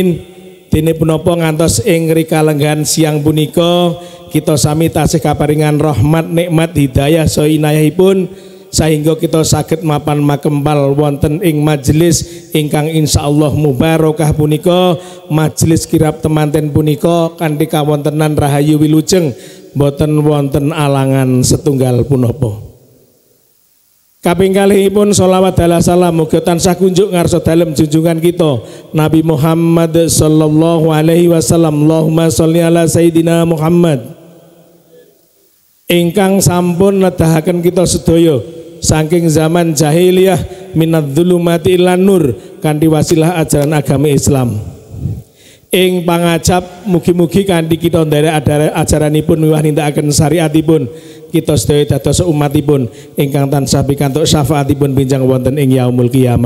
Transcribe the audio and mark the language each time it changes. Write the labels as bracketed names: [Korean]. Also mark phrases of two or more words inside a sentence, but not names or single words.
[Javanese] Dene punapa ngantos ing rikalenggan siang punika kita sami tasih kaparingan rahmat nikmat hidayah saha inayahipun sehingga kita saged mapan makempal wonten ing majelis ingkang insyaallah mubarakah punika, majelis kirab temanten punika kanthi kawontenan rahayu wilujeng boten wonten alangan setunggal punapa. Kaping kalihipun sholawat dalah salam muga tansah kunjuk ngarsa dalem junjungan kita Nabi Muhammad [Arabic] صلى الله عليه وسلم. اللهم صل على سيدنا محمد [Javanese] ingkang sampun nedahaken kita sedaya saking zaman jahiliyah [Arabic] من الظلمات إلى النور [Javanese] kanthi wasilah ajaran agama Islam ing pangajab mugi-mugi kanthi kita nderek ajaranipun miwah nindakaken syariatipun kita sedaya dados umatipun ingkang tansah pikantuk syafaatipun benjang wonten ing [Arabic] يوم القيامة.